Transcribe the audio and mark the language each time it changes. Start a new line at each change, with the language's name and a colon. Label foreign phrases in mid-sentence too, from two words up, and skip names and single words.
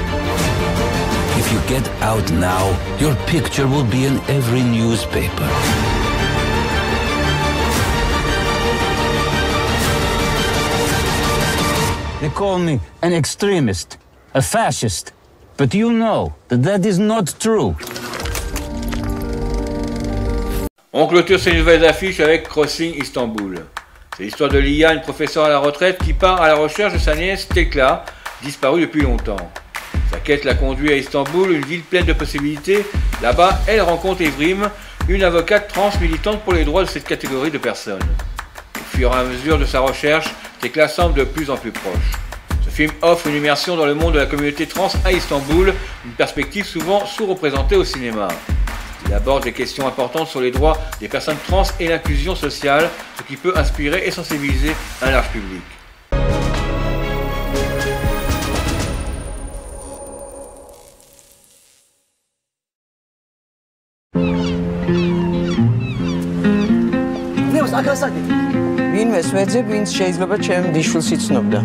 English: If you get out now, your picture will be in every newspaper. They call me an extremist, a fascist. But you know that that is not true.
French: On clôture ces nouvelles affiches avec Crossing Istanbul. C'est l'histoire de Lia, une professeure à la retraite qui part à la recherche de sa nièce Tekla, disparue depuis longtemps. Sa quête la conduit à Istanbul, une ville pleine de possibilités. Là-bas, elle rencontre Evrim, une avocate trans militante pour les droits de cette catégorie de personnes. Au fur et à mesure de sa recherche, Tekla semble de plus en plus proche. Ce film offre une immersion dans le monde de la communauté trans à Istanbul, une perspective souvent sous-représentée au cinéma. Il aborde des questions importantes sur les droits des personnes trans et l'inclusion sociale, ce qui peut inspirer et sensibiliser un large public.
Georgian: ვინმე სვეძებ, ვინც შეიძლება ჩემ დიშვილს იცნობდა.